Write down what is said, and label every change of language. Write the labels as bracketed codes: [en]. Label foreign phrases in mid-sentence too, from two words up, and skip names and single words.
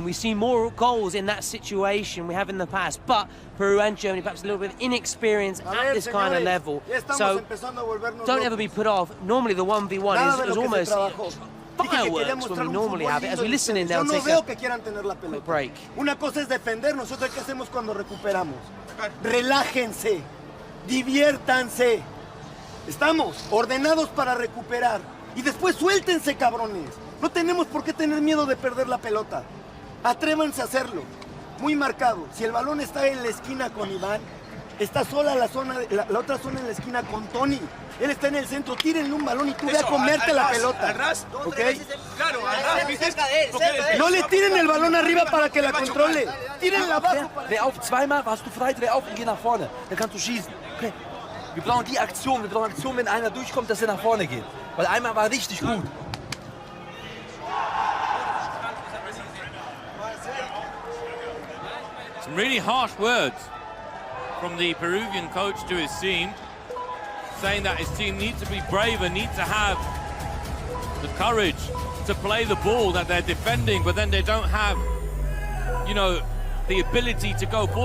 [en] We see more goals in that situation we have in the past. But Peru and Germany, perhaps a little bit of inexperience at this kind of level. So, don't ever be put off. Normally the 1v1 is almost fireworks when we normally have it. As we listen in, they'll take a quick break. [es] Una cosa es defender, nosotros qué hacemos cuando recuperamos. Relájense, diviértanse. Estamos ordenados para recuperar. Y después suéltense, cabrones. No tenemos por qué tener miedo de perder la pelota. Atrévanse a hacerlo. Muy marcado. Si el balón está en la esquina con Iván, está sola la otra zona en la esquina con Tony. Él está en el centro. Tírenle un balón y tú ve a comerte la pelota. ¿Ok? Claro, No le tiren el balón arriba para que la controle. Tírenla abajo. [de] Dreh auf, zweimal warst du frei, dreh auf und geh nach vorne. Dann kannst du schießen. Okay. Wir brauchen die Aktion, wenn einer durchkommt, dass er nach vorne geht. Weil einmal war richtig gut. [en] Some really harsh words from the Peruvian coach to his team, saying that his team needs to be braver, needs to have the courage to play the ball that they're defending, but then they don't have, you know, the ability to go forwards.